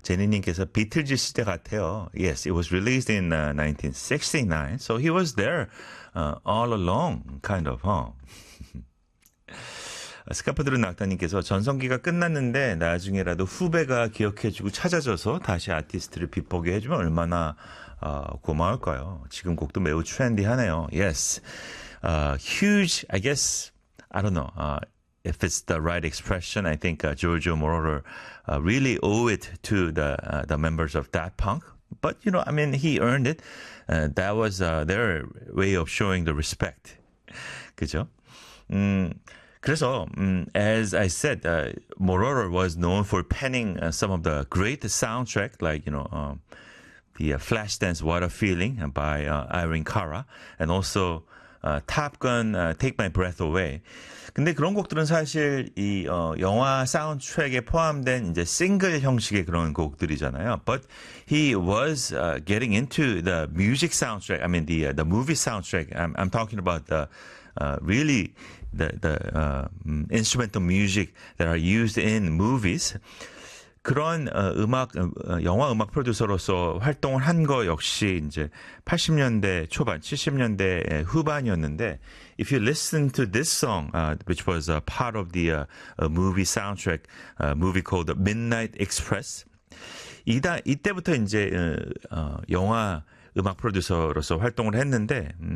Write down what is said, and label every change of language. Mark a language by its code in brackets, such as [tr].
[ko] 제니님께서 비틀즈 시대 같아요. [en] Yes, it was released in 1969. So he was there all along, kind of. [ko] 스카프드르 낙타님께서 전성기가 끝났는데 나중에라도 후배가 기억해주고 찾아줘서 다시 아티스트를 빛보게 해주면 얼마나 고마울까요? 지금 곡도 매우 트렌디하네요. [en] Yes, huge. I guess I don't know. If it's the right expression, I think Giorgio Moroder really owe it to the members of Daft Punk. But you know, I mean, he earned it. That was their way of showing the respect. [ko] 그죠? [en] 그래서 as I said, Moroder was known for penning some of the great soundtrack, like you know, the Flashdance "What a Feeling" by Irene Cara, and also. Top Gun, Take My Breath Away. [ko] 근데 그런 곡들은 사실 이 영화 사운드트랙에 포함된 이제 싱글 형식의 그런 곡들이잖아요. [en] But he was getting into the music soundtrack. I mean the movie soundtrack. I'm talking about the really the instrumental music that are used in movies. [ko] 그런 영화 음악 프로듀서로서 활동을 한거 역시 이제 80년대 초반, 70년대 후반이었는데, [en] If you listen to this song, which was part of the movie soundtrack, movie called Midnight Express, [ko] 이때부터 이제 영화 음악 프로듀서로서 활동을 했는데,